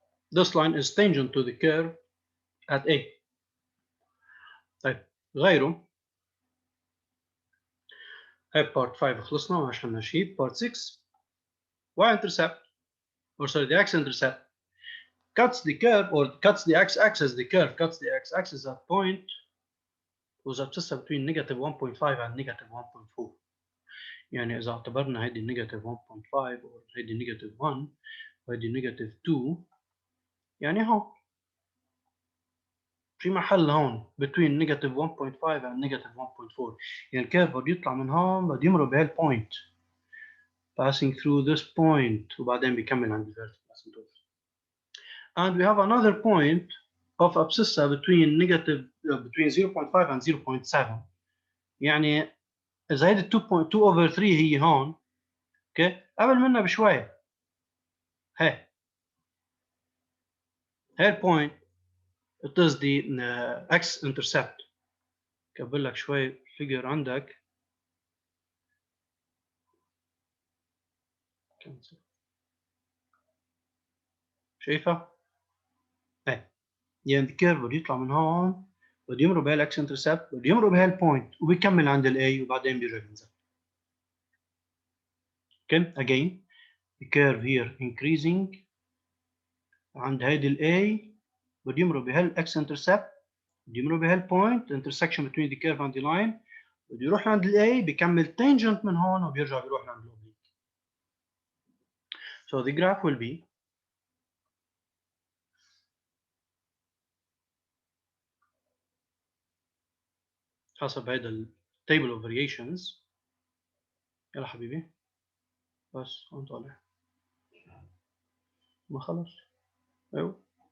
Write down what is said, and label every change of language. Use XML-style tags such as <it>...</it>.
<en>This line is tangent to the curve at A.</en> <ar>طيب غيره هاي</ar> <en>part 5</en> <ar>خلصنا وعشان ماشي</ar> <en>part 6 y-intercept or sorry the x-intercept cuts the curve or cuts the x-axis, the curve cuts the x-axis at point was abscissa between negative 1.5 and negative 1.4.</en> <ar>يعني إذا اعتبرنا هيدي negative 1.5 or هيدي negative 1 وهيدي negative 2 يعني هون في محل هون</ar> <en>between negative 1.5 and negative 1.4</en> <ar>يعني الكيرف بده يطلع من هون بده يمرق بهالبوينت</ar> <en>passing through this point</en> <ar>وبعدين بيكمل عند الvertical asymptote.</ar> <en>And we have another point of abscissa between negative between 0.5 and 0.7</en> <ar>يعني إذا هيدي 2.2 over 3 هي هون اوكي قبل منها بشوية هي البوينت</ar> <en>it is the x-intercept.</en> <ar>كبر لك شوي figure عندك شايفها؟ هي يعني الكيرف بده يطلع من هون بده يمرق بهالاكس انترسبت بده يمرق بهالبوينت وبيكمل عند الاي وبعدين بيرجع بينزل.</ar> <en>Okay, again the curve here increasing</en> <ar>عند هيدي الاي بده يمرق بهالاكس انترسبت بده يمرق بهالبوينت</ar> <en>intersection between the curve and the line</en> <ar>بده يروح عند الاي بيكمل tangent من هون وبيرجع بيروح عند الاوبليك.</ar> <en>So the graph will be</en> <ar>حسب هيدا ال</ar> <en>table of variations.</en> <ar>يلا حبيبي بس هون طالع ما خلص ايوه.</ar>